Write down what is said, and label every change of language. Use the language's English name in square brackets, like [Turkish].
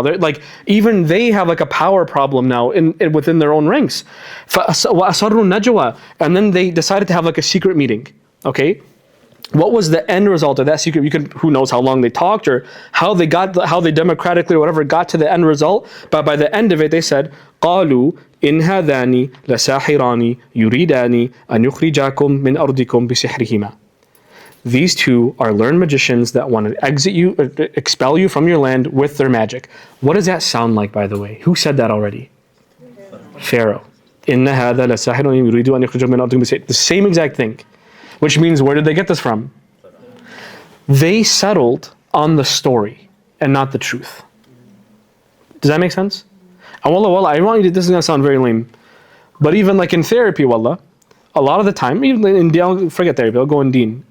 [English] They're like, even they have like a power problem now within their own ranks. [Arabic] وَأَسَرُّوا النَّجْوَى. [English] And then they decided to have like a secret meeting. Okay? What was the end result of that secret? Who knows how long they talked or how they democratically or whatever got to the end result. But by the end of it, they said, [Arabic] قالوا إن هذان لساحران يريدان أن يخرجاكم من أرضكم بسحرهما. [English] These two are learned magicians that want to expel you from your land with their magic. What does that sound like, by the way? Who said that already? Pharaoh. [Arabic] إن هذا لساحر يريد أن يخرجكم من أرضكم بسحرهما. [English] The same exact thing. Which means, where did they get this from? They settled on the story and not the truth. Does that make sense? And wallah, I want you to, this is going to sound very lame, but even like in therapy, wallah, a lot of the time, even in deen, forget therapy, I'll go in deen.